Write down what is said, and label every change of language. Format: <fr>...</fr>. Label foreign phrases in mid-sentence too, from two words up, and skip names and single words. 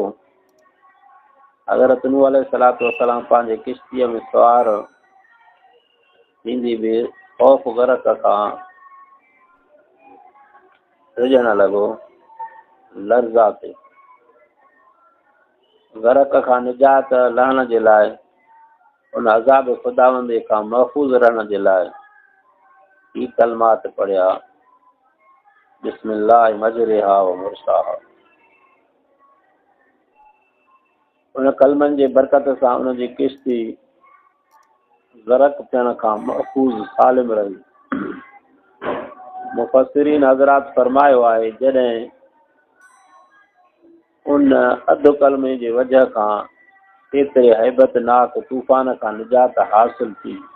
<sd>हज़रत नूह</sd> <ar>عليه الصلاة والسلام</ar> <sd>पंहिंजे किश्तीअ में सवार थींदी बि ख़ौफ़ गरक़ खां रिझण लॻो। लर्ज़ा ते गरक़ खां निजात लहण जे लाइ उन अज़ाब ख़ुदावंदे खां महफ़ूज़ रहण जे लाइ ही कलमात पढ़िया,</sd> <ar>بسم الله مجريها ومرساها.</ar> <sd>उन कलमनि जे बरकत सां उन जी किश्ती गरक़ थियण खां महफ़ूज़ सालिम रही। मुफ़स्सिरीन हज़रात फरमायो आहे जॾहिं उन अधु कलमे जे वजह खां एतिरे हैबतनाक तूफ़ान खां निजात हासिल थी,</sd>